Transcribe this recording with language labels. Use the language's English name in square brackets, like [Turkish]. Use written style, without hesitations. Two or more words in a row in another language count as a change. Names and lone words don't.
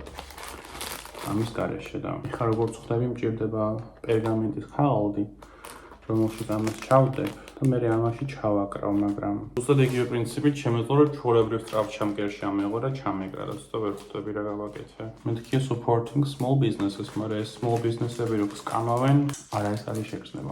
[Georgian] ამის გარეშე და ეხლა როგორც ხვდები მჭირდება პერგამენტის ქაღალდი, რომელშიც ამას ჩავდებ და მე ამაში ჩავაკრავ, მაგრამ უბრალოდ იგივე პრინციპით შემეძლო რომ ჩვეულებრივ სწრაფჩამკერში ამეღო და ჩამეკრა და ცოტა ვერ ხვდები რა გავაკეთე. [English] მეთქია supporting small businesses, [Georgian] მაგრამ ეს [English] small business-ები [Georgian] რო სკამავენ, არა ეს არის შეგრძნება.